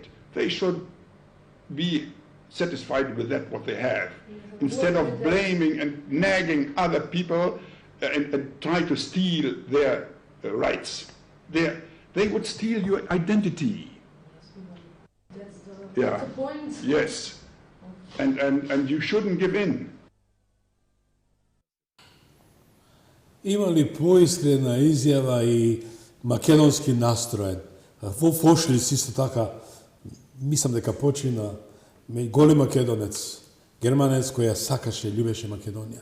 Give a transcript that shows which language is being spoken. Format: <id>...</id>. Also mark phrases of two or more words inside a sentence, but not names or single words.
<en>They should be satisfied with that what they have, instead of blaming and nagging other people and try to steal their rights. They would steal your identity. That's the point. Yes. And you shouldn't give in.</en> <mk>Има ли поискрена изјава и македонски настроен? Во Фошлиц исто така, мислам дека почина голем македонец, германец кој ја сакаше, љубеше Македонија.</mk>